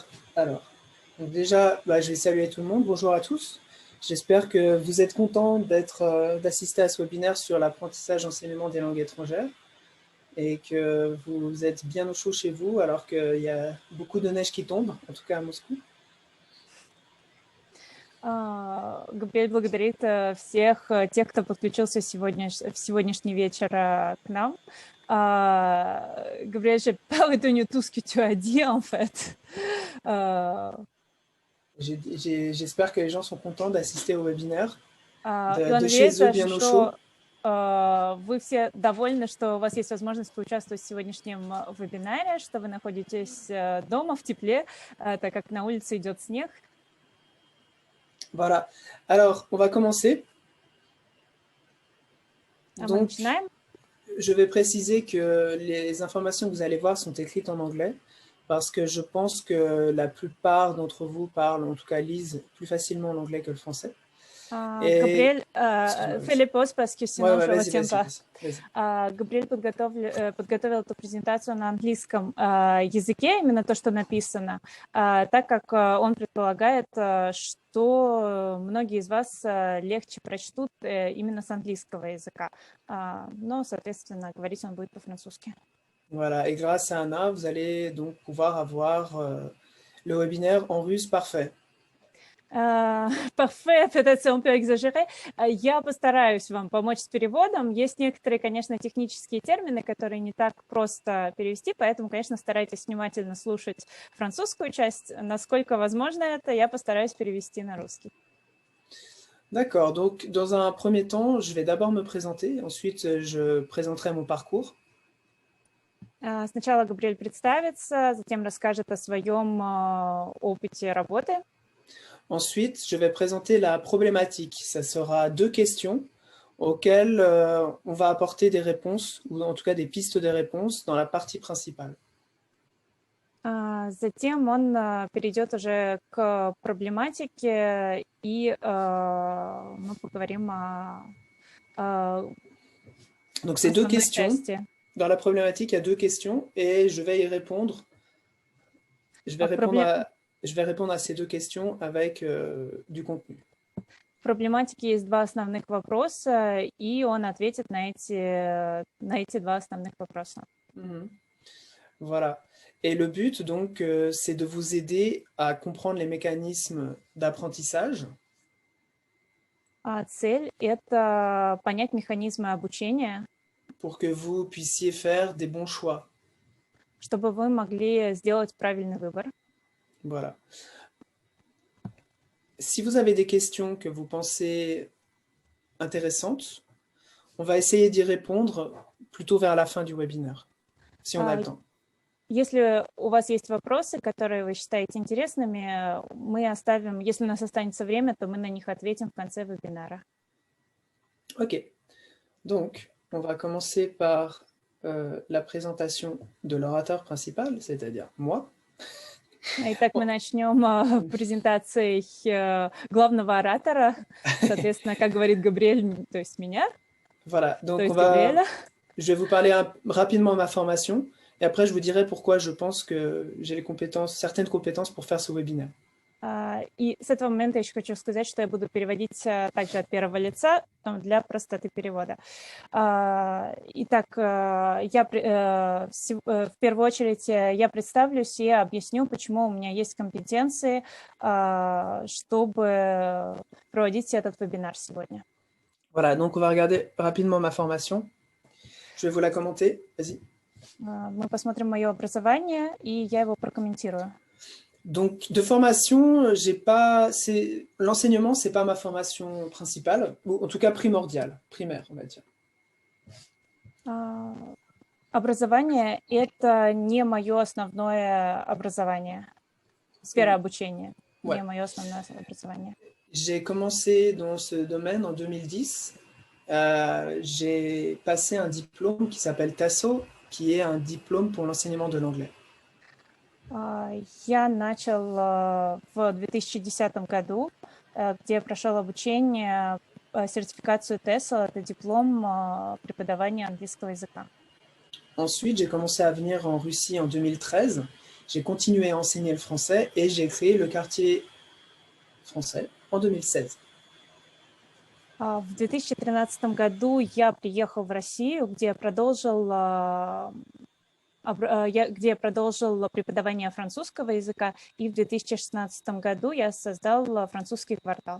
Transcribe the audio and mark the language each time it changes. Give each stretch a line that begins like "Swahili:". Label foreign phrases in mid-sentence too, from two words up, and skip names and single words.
French: Alors, donc déjà, je vais saluer tout le monde. Bonjour à tous. J'espère que vous êtes contents d'assister à ce webinaire sur l'apprentissage enseignement des langues étrangères et que vous êtes bien au chaud chez vous alors qu'il y a beaucoup de neige qui tombe, en tout cas à Moscou.
Russian: Габриэль благодарит всех тех, кто подключился в сегодняшний вечер к нам.
French: Gabriel, j'ai pas retenu tout ce que tu as dit en fait. J'espère que les gens sont contents d'assister au webinaire, de chez eux bien au chaud.
Russian: Вы все довольны, что у вас есть возможность поучаствовать в сегодняшнем вебинаре, что вы находитесь дома в тепле, так как на улице идет снег.
French: Voilà. Alors, on va commencer. Donc, je vais préciser que les informations que vous allez voir sont écrites en anglais parce que je pense que la plupart d'entre vous parlent, en tout cas lisent plus facilement l'anglais que le français. Габриэль, fais les pauses parce que sinon je retiens pas.
Russian: Габриэль подготовил эту презентацию на английском языке, именно то, что написано, так как он предполагает, что многие из вас легче прочтут именно с английского языка, но, соответственно, говорить он будет по-французски.
French: Voilà, et grâce à Anna, vous allez donc pouvoir avoir le webinaire en russe parfait. Parfait, peut-être c'est un peu exagéré.
Russian: Я постараюсь вам помочь с переводом. Есть некоторые, конечно, технические термины, которые не так просто перевести, поэтому, конечно, старайтесь внимательно слушать французскую часть. Насколько возможно это, я постараюсь перевести на русский.
French: D'accord, donc dans un premier temps, je vais d'abord me présenter, ensuite je présenterai mon parcours.
Russian: Сначала Габриэль представится, затем расскажет о своем опыте работы.
French: Ensuite, je vais présenter la problématique. Ça sera 2 questions auxquelles on va apporter des réponses, ou en tout cas des pistes de réponses dans la partie principale.
Russian: Затем он перейдет уже к проблематике, и мы поговорим о
French: Donc c'est deux
Russian: основной
French: questions.
Russian: части.
French: Dans la problématique, il y a deux questions et je vais y répondre. Je vais répondre à ces deux questions avec du contenu.
Russian: В проблематике есть два основных вопроса, и он ответит на эти два основных вопроса.
French: Voilà. Et le but, donc, c'est de vous aider à comprendre les mécanismes d'apprentissage.
Russian: Цель — это понять механизмы обучения,
French: pour que vous puissiez faire des bons choix.
Russian: чтобы вы могли сделать правильный выбор.
French: Voilà. Si vous avez des questions que vous pensez intéressantes, on va essayer d'y répondre plutôt vers la fin du webinaire, si on a le temps.
Russian: Если у вас есть вопросы, которые вы считаете интересными, мы оставим, если у нас останется время, то мы на них ответим в конце вебинара.
French: Ok. Donc, on va commencer par la présentation de l'orateur principal, c'est-à-dire moi.
Russian: Итак, мы начнем презентацией главного оратора, соответственно, как говорит Габриэль, то есть меня.
French: Voilà, donc Gabriela. je vais vous parler rapidement de ma formation et après je vous dirai pourquoi je pense que j'ai les compétences, certaines compétences pour faire ce webinaire.
Russian: И с этого момента я еще хочу сказать, что я буду переводить также от первого лица для простоты перевода. Итак, в первую очередь я представлюсь и объясню, почему у меня есть компетенции, чтобы проводить этот вебинар сегодня.
French: Voilà, donc on va regarder rapidement ma formation. Je vais vous la commenter. Vas-y.
Russian: Мы посмотрим мое образование, и я его прокомментирую.
French: Donc, de formation, l'enseignement, c'est pas ma formation principale, ou en tout cas primordiale, primaire, on va dire.
Russian: Образование — это не мое основное образование, сфера обучения, не мое основное образование.
French: J'ai commencé dans ce domaine en 2010. J'ai passé un diplôme qui s'appelle TASO, qui est un diplôme pour l'enseignement de l'anglais.
Russian: Я начал в 2010 году, где я прошел обучение, сертификацию TESOL, это диплом преподавания английского языка.
French: Ensuite, j'ai commencé à venir en Russie en 2013. J'ai continué à enseigner le français et j'ai créé le quartier français en 2016.
Russian: В 2013 году я приехал в Россию, где я продолжил преподавание французского языка, и в 2016 году я создал французский квартал.